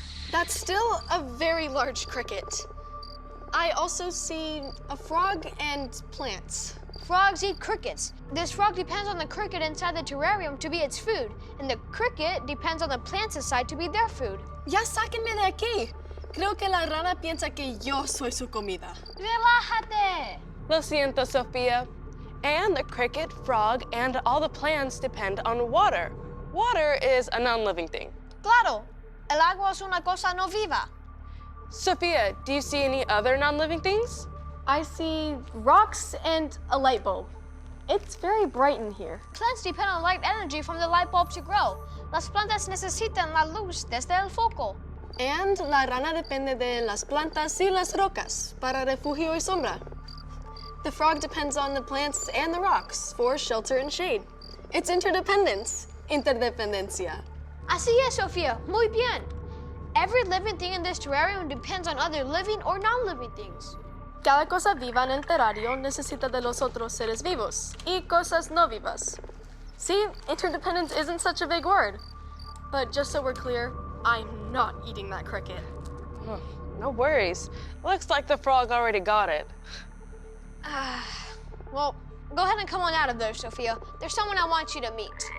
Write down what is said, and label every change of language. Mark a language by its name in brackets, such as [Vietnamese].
[English] That's still a very large cricket. I also see a frog and plants. Frogs eat crickets. This frog depends on the cricket inside the terrarium to be its food, and the cricket depends on the plants inside to be their food. [Spanish] Ya sáquenme de aquí. Creo que la rana piensa que yo soy su comida. Relájate. Lo siento, Sofia. [English] And the cricket, frog, and all the plants depend on water. Water is a non-living thing. [Spanish] Claro. El agua es una cosa no viva. [English] Sofia, do you see any other non-living things? I see rocks and a light bulb. It's very bright in here. Plants depend on light energy from the light bulb to grow. [Spanish] Las plantas necesitan la luz desde el foco. [English] And [Spanish] la rana depende de las plantas y las rocas para refugio y sombra. [English] The frog depends on the plants and the rocks for shelter and shade. It's interdependence. Interdependencia. [Spanish] Así es, Sofia. Muy bien. [English] Every living thing in this terrarium depends on other living or non-living things. [Spanish] Cada cosa viva en el terrario necesita de los otros seres vivos y cosas no vivas. [English] See, interdependence isn't such a big word. But just so we're clear, I'm not eating that cricket. Oh, no worries. Looks like the frog already got it. Well, go ahead and come on out of there, Sofia. There's someone I want you to meet.